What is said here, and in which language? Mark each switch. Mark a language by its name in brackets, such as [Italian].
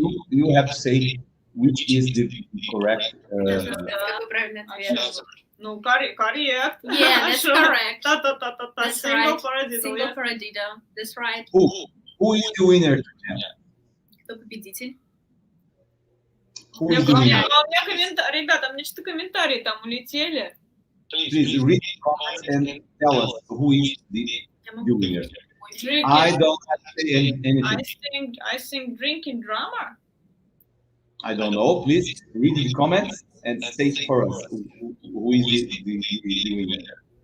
[English] You have to say which is the correct. [Russian] Какой правильный ответ? Ну, [English] correct. Yeah, that's correct. That's Single right. paradiddle, Single yeah. paradiddle. That's right. Who is the winner? [Russian] Кто победитель? [English] Who is the winner? [Russian] Ребята, мне что-то комментарии там улетели. [English] Please read the comments and tell us who is the winner. Drinking, I don't have to say anything. I think drinking drama. I don't know. Please read the comments and state for us who is the winner.